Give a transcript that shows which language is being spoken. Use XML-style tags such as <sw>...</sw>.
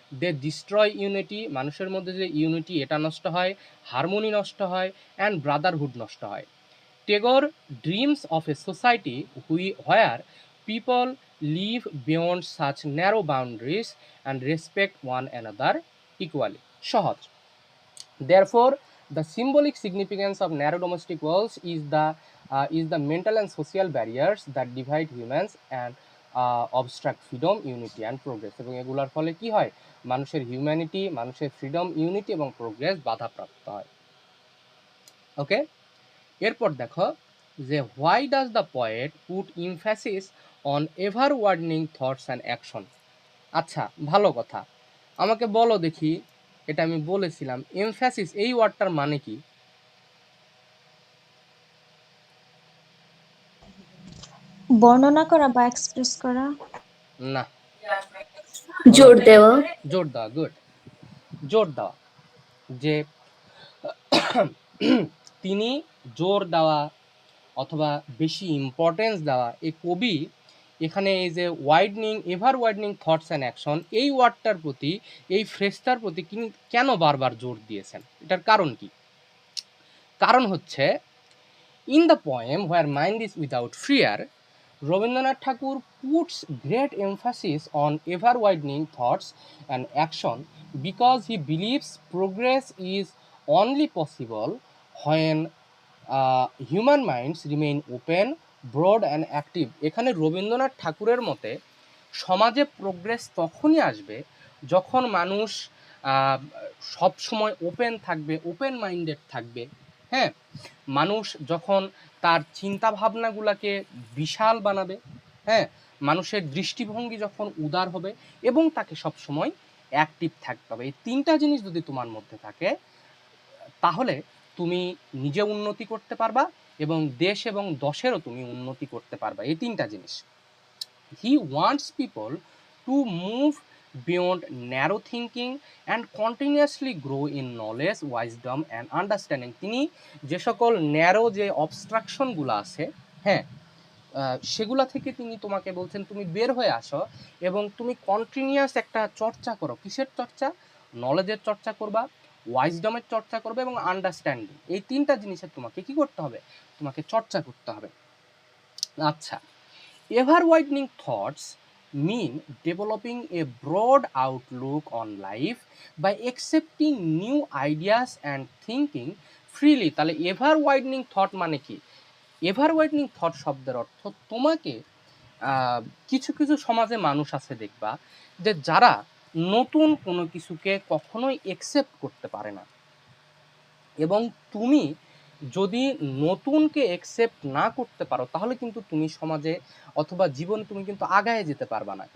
<en>they destroy unity,</en> <bn>মানুষের মধ্যে যে ইউনিটি এটা নষ্ট হয়, হারমোনি নষ্ট হয়, অ্যান্ড ব্রাদারহুড নষ্ট হয়।</bn> <en>Tagore dreams of a society where people live beyond such narrow boundaries and respect one another equally. সহজ। Therefore, the symbolic significance of narrow domestic walls is the mental and social barriers that divide humans and obstruct freedom, unity and progress,</en> <bn>এবং এগুলোর ফলে কি হয়, মানুষের humanity, মানুষের freedom, unity এবং progress বাধাপ্রাপ্ত হয়।</bn> <en>okay,</en> <bn>এরপর দেখো যে</bn> <en>Why does the poet put emphasis on ever warning thoughts and action.</en> <bn>আচ্ছা, ভালো কথা, আমাকে বলো দেখি, এটা আমি বলেছিলাম এমফ্যাসিস এই ওয়ার্ডটার মানে কি? বর্ণনা করা বা এক্সপ্রেস করা। না, জোর দেওয়া। জোর দেওয়া, গুড, জোর দেওয়া, যে তিনি জোর দেওয়া অথবা বেশি ইম্পর্টেন্স দেওয়া, এই কবি এখানে এই যে</bn> <en>ever widening thoughts and action</en> <bn>এই ওয়ার্ডটার প্রতি, এই ফ্রেজটার প্রতি কেন বারবার জোর দিয়েছেন, এটার কারণ কি? কারণ হচ্ছে,</bn> <en>In the poem where mind is without fear, Rabindranath Thakur puts great emphasis on ever widening thoughts and action because he believes progress is only possible when human minds remain open, broad and active.</en> <bn>এখানে রবীন্দ্রনাথ ঠাকুরের মতে সমাজে progress তখনই আসবে যখন মানুষ সব সময় ওপেন থাকবে, ওপেন মাইন্ডেড থাকবে। হ্যাঁ, মানুষ যখন তার চিন্তা ভাবনাগুলোকে বিশাল বানাবে, হ্যাঁ, মানুষের দৃষ্টিভঙ্গি যখন উদার হবে এবং তাকে সব সময় অ্যাক্টিভ থাকতে হবে। এই তিনটা জিনিস যদি তোমার মধ্যে থাকে তাহলে তুমি নিজে উন্নতি করতে পারবা এবং দেশ এবং দশেরও তুমি উন্নতি করতে পারবা। এই তিনটা জিনিস।</bn> <en>He wants people to move beyond narrow thinking and continuously grow in knowledge, wisdom and understanding.</en> <bn>তিনি যে সকল ন্যারো যে অবস্ট্রাকশনগুলো আছে, হ্যাঁ, সেগুলা থেকে তিনি তোমাকে বলছেন তুমি বের হয়ে আসো এবং তুমি কন্টিনিউয়াস একটা চর্চা করো। কিসের চর্চা? নলেজের চর্চা করবা, ওয়াইজডমের চর্চা করবে এবং আন্ডারস্ট্যান্ডিং। এই তিনটা জিনিসের তোমাকে কি করতে হবে? তোমাকে চর্চা করতে হবে।</bn> <en>আচ্ছা, ever widening thoughts mean developing a broad outlook on life by accepting new ideas and thinking freely।</en> <bn>তাহলে এভার ওয়াইডনিং থট মানে কি? এভার ওয়াইডনিং থট শব্দের অর্থ তোমাকে কিছু কিছু সমাজে মানুষ আছে দেখবা যে যারা নতুন কোনো কিছুকে কখনোই একসেপ্ট করতে পারে না, এবং তুমি যদি নতুনকে একসেপ্ট না করতে পারো তাহলে কিন্তু তুমি সমাজে অথবা জীবনে তুমি কিন্তু আগায় যেতে পারবা না।</bn>